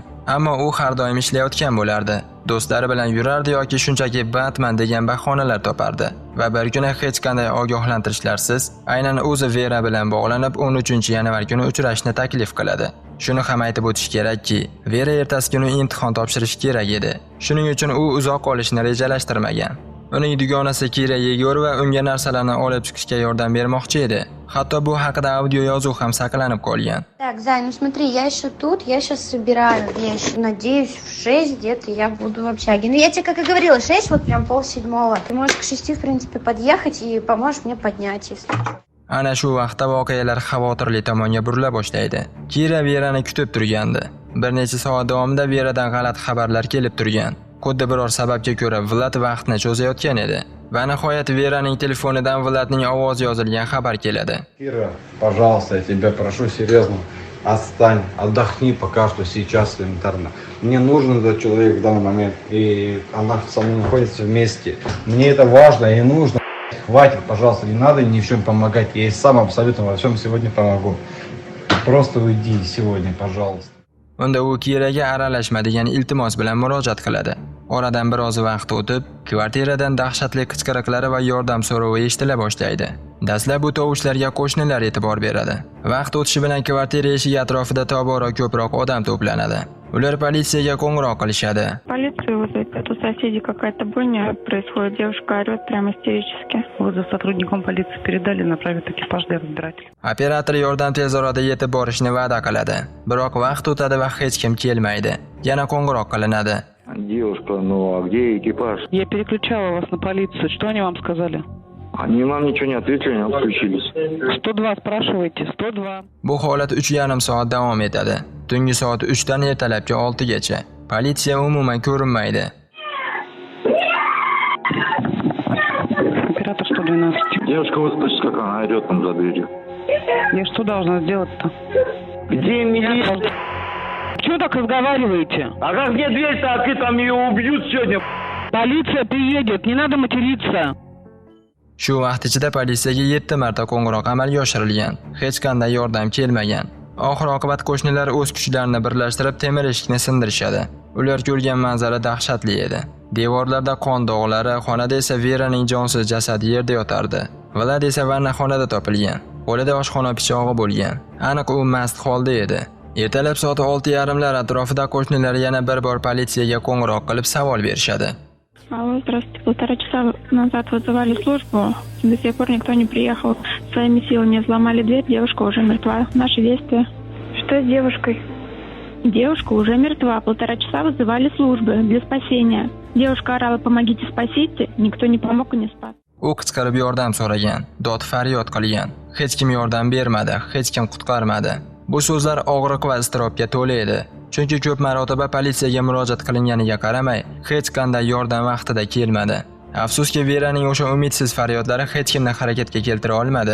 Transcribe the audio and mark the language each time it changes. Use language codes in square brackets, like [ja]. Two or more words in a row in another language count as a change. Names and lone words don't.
[uz] Ammo u har doim ishlayotgan bo'lardi. Do'stlari bilan yurardi yoki shunchaki bandman degan bahonalar topardi va bir kuni hech qanday ogohlantirishlarsiz aynan o'zi Vera bilan bog'lanib 13-yanvar kuni uchrashishni taklif qiladi. Shuni ham aytib o'tish kerakki, Vera ertasi kuni imtihon topshirishi kerak edi. Shuning uchun u uzoq qolishni rejalashtirmagan. Uning dugonasi Kira Yegorova unga narsalarni olib chiqishga yordam bermoqchi edi. Hatto bu haqida audio yozuv ham saqlanib qolgan. [ru] Так, Зай, ну смотри, я еще тут, я сейчас собираю вещи. Надеюсь, в 6 где-то я буду в общаге. Ну, я тебе, как и говорила, 6, вот прям 6:30. Ты можешь к 6, в принципе, подъехать и поможешь мне поднять, если что. [uz] Ana shu vaqtda voqealar xavotirli tomonga burila boshlaydi. Kira Verani kutib turgandi. Bir necha soat davomida Veradan g'alati xabarlar kelib turgan. Xuddi biror sababga ko'ra Vlad vaqtni cho'zayotgan edi. Va nihoyat Veraning telefonidan Vladning ovozi yozilgan xabar keladi. [ru] Кира, пожалуйста, я тебя прошу серьезно, отстань, отдохни пока что сейчас элементарно. Мне нужен этот человек в данный момент, и она со мной находится вместе. Мне это важно и нужно. Хватит, пожалуйста, не надо ни в чем помогать. Я и сам абсолютно во всем сегодня помогу. Просто уйди сегодня, пожалуйста. [uz] Unda u Kiraga aralashma degan iltimos bilan murojaat qiladi. Oradan biroz vaqt o'tib, kvartiradan dahshatli qichqiriqlari va yordam so'rovi eshitila boshlaydi. Dastlab bu tovushlarga qo'shnilar e'tibor beradi. Vaqt o'tishi bilan kvartira eshigi atrofida tobora ko'proq odam to'planadi. Ular politsiyaga qo'ng'iroq qilishadi. [ru] Полицию вызвать, а то соседи какая-то бойня происходит, девушка орёт прямо истерически. Вызов сотрудникам полиции передали, направят экипаж для разбирателей. [uz] Operator yordam tez orada yetib borishni va'da qiladi. Biroq vaqt o'tadi va hech kim kelmaydi. Yana qo'ng'iroq qilinadi. [ru] Девушка, ну а где экипаж? Я переключала вас на полицию. Что они вам сказали? Они нам ничего не ответили, они отключились. 102 спрашивайте, 102. [uz] Bu holat 3,5 soat davom etadi. Tungi soat 3 dan ertalabki 6 gacha. Politsiya umuman ko'rinmaydi. [ru] Оператор 112. Девушка, вы слышите, как она орет там за дверью? Я что должна сделать-то? Где милиция? Чего так разговариваете? А как мне дверь-то открыть, там ее убьют сегодня? Полиция приедет, не надо материться. [uz] Shu vaqt ichida politsiyaga 7 marta qo'ng'iroq amalga oshirilgan. Hech qanday yordam kelmagan. Oxir-oqibat qo'shnilar o'z kuchlarini birlashtirib temir eshikni sindirishadi. Ular ko'rgan manzara dahshatli edi. Devorlarda qon dog'lari, xonada esa Veraning jonsiz jasadi yerda yotardi. Vlad esa vannaxonada topilgan. Qo'lida oshxona pichog'i bo'lgan. Aniq u mast holda edi. Ertalab soat 6:30lar atrofida qo'shnilar yana bir bor politsiyaga qo'ng'iroq qilib savol berishadi. [ru] Алло, здравствуйте. 1,5 часа назад вызывали службу. До сих пор никто не приехал. Своими силами взломали дверь. Девушка уже мертва. Наши действия. Что с девушкой? Девушка уже мертва. 1,5 часа вызывали службы для спасения. Девушка орала: помогите, спасите. Никто не помог и не спас. [uz] U qichqirib yordam so'ragan, dod faryod qilgan. Hech kim yordam bermadi, hech kim qutqarmadi. Bu so'zlar og'riq va iztirobga to'la edi. Chunki ko'p marotaba politsiyaga murojaat qilinganiga qaramay, hech qanday yordam vaqtida kelmadi. Afsuski, Veraning o'sha umidsiz faryodlari hech kimni harakatga keltira olmadi.